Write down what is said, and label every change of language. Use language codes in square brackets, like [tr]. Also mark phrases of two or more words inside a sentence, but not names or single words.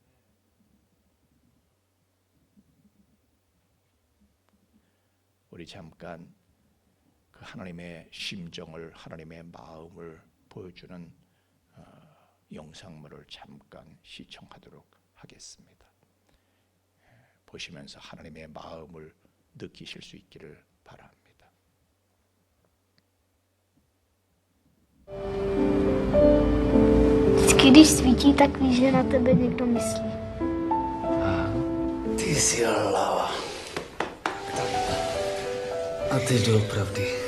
[ko] 우리 잠깐 그 하나님의 심정을, 하나님의 마음을 보여주는 영상물을 잠깐 시청하도록 하겠습니다. 보시면서 하나님의 마음을 느끼실 수 있기를 바랍니다. [cs] Vždycky, když svítí, tak víš, že na tebe někdo myslí. Ty jsi hlava. A teď doopravdy.